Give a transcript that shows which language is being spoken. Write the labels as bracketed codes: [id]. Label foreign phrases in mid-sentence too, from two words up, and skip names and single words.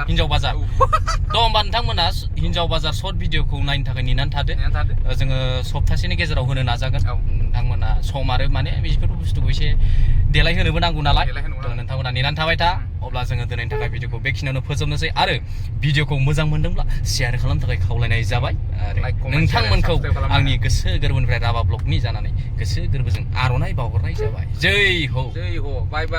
[brx] हिनजाव बाजार थ' होमबा नोंथांमोना हिनजाव बाजार सर्ट भिडिअखौ नायनो थाखाय नेनानै थादो नेना थादो जोङो सप्तासेनि गेजेराव होनो नाजागोन औ नोंथांमोना सम आरो माने बेफोर बुस्थुखौ एसे देलायहोनोबो नांगौ नालाय देलायहोनोबो नांगौ। नोंथांमोना नेनानै थाबाय था अब्ला जोङो दिनैनि थाखाय भिडिअखौ बेखिनियावनो फोजोबनोसै आरो भिडिअखौ मोजां मोनदोंब्ला शेयार खालामनो थाखाय खावलायनाय जाबाय आरो [en] Like, comment, [brx] नोंथांमोनखौ [en] share, subscribe खालामनो [brx] आंनि गोसो गोरबोनिफ्राय राभा ब्लगनि जानानै गोसो गोरबोजों आर'नाइ बावहरनाय जाबाय [hi] जै हो जै हो [en] bye bye